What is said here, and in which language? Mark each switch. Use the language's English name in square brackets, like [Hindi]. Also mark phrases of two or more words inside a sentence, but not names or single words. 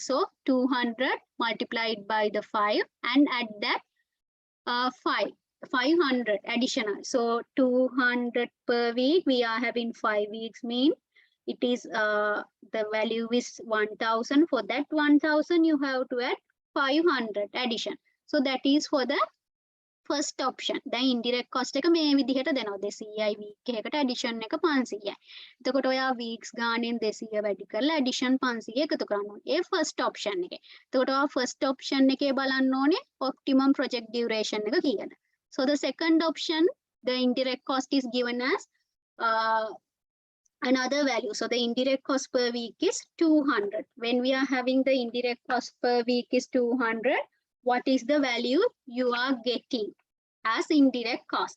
[English] So 200 multiplied by the 5 and add that 500 additional. So 200 per week, we are having 5 weeks, mean it is the value is 1000. For that 1000, you have to add 500 addition. So that is for the first option. The indirect cost [Sinhala] එක මේ විදිහට දෙනවා 200යි week එකකට addition එක 500යි. එතකොට ඔයා weeks ගානෙන් 200 වැඩි කරලා addition 500 එකතු කරන්න ඕනේ. ඒ [English] first option [Sinhala] එකේ. එතකොට ඔයා [English] first option [Sinhala] එකේ බලන්න ඕනේ [English] optimum project duration [Sinhala] එක කීයද. [English] So the second option, the indirect cost is given as another value. So the indirect cost per week is 200. When we are having the indirect cost per week is 200, what is the value you are getting as indirect cost?